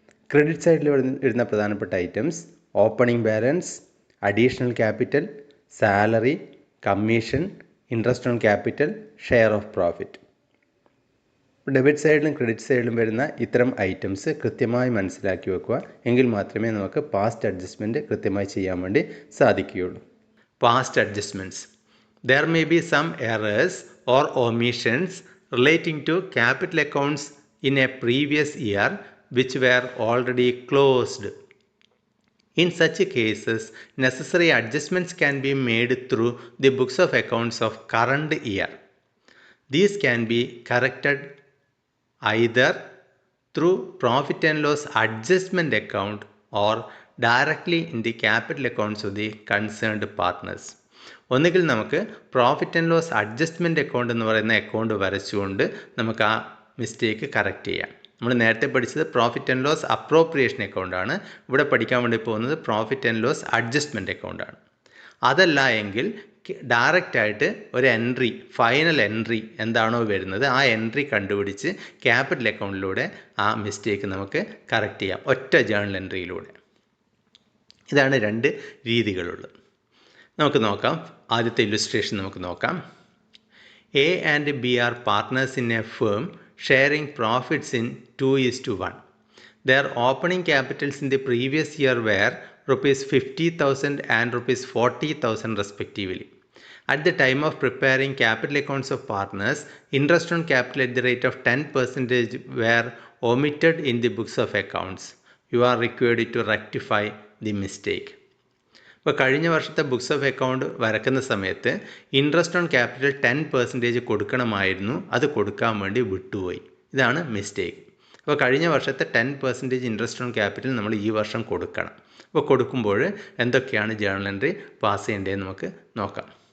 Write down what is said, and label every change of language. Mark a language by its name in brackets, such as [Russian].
[Malayalam] Credit സൈഡിൽ വരുന്ന പ്രധാനപ്പെട്ട items opening balance, additional capital, salary, commission, interest on capital, share of profit. Debit സൈഡിലും credit സൈഡിലും വരുന്ന ഇത്തരം ഐറ്റംസ് കൃത്യമായി മനസ്സിലാക്കി വെക്കുക. എങ്കിൽ മാത്രമേ നമുക്ക് പാസ്റ്റ് അഡ്ജസ്റ്റ്മെൻറ്റ് കൃത്യമായി ചെയ്യാൻ വേണ്ടി സാധിക്കുകയുള്ളൂ. [English] Past adjustments. There may be some errors or omissions relating to capital accounts in a previous year which were already closed. In such cases, necessary adjustments can be made through the books of accounts of current year. These can be corrected either through profit and loss adjustment account or directly in the capital accounts of the concerned partners. [Malayalam] ഒന്നുകിൽ നമുക്ക് profit and loss adjustment account എന്ന് പറയുന്ന account വരച്ചുകൊണ്ട് നമുക്ക് ആ mistake correct ചെയ്യാം. നമ്മൾ നേരത്തെ പഠിച്ചത് പ്രോഫിറ്റ് ആൻഡ് ലോസ് അപ്രോപ്രിയേഷൻ അക്കൗണ്ടാണ്. ഇവിടെ പഠിക്കാൻ വേണ്ടി പോകുന്നത് പ്രോഫിറ്റ് ആൻഡ് ലോസ് അഡ്ജസ്റ്റ്മെൻറ്റ് അക്കൗണ്ടാണ്. അതല്ല എങ്കിൽ ഡയറക്റ്റായിട്ട് ഒരു എൻട്രി, ഫൈനൽ എൻട്രി എന്താണോ വരുന്നത് ആ എൻട്രി കണ്ടുപിടിച്ച് ക്യാപിറ്റൽ അക്കൗണ്ടിലൂടെ ആ മിസ്റ്റേക്ക് നമുക്ക് കറക്റ്റ് ചെയ്യാം ഒറ്റ ജേണൽ എൻട്രിയിലൂടെ. ഇതാണ് രണ്ട് രീതികളുള്ളത്. നമുക്ക് നോക്കാം. ആദ്യത്തെ ഇല്ലുസ്ട്രേഷൻ നമുക്ക് നോക്കാം. [English] A and B are partners in a firm sharing profits in 2:1. Their opening capitals in the previous year were rupees 50,000 and rupees 40,000 respectively. At the time of preparing capital accounts of partners, interest on capital at the rate of 10% were omitted in the books of accounts. You are required to rectify the mistake. [Malayalam] ഇപ്പോൾ കഴിഞ്ഞ വർഷത്തെ books of account വരക്കുന്ന സമയത്ത് interest on capital 10% കൊടുക്കണമായിരുന്നു. അത് കൊടുക്കാൻ വേണ്ടി വിട്ടുപോയി. ഇതാണ് മിസ്റ്റേക്ക്. അപ്പോൾ കഴിഞ്ഞ വർഷത്തെ 10% ഇൻട്രസ്റ്റ് ഓൺ ക്യാപിറ്റൽ നമ്മൾ ഈ വർഷം കൊടുക്കണം. അപ്പോൾ കൊടുക്കുമ്പോൾ എന്തൊക്കെയാണ് ജേണൽ എൻട്രി പാസ് ചെയ്യേണ്ടതെന്ന് നമുക്ക് നോക്കാം.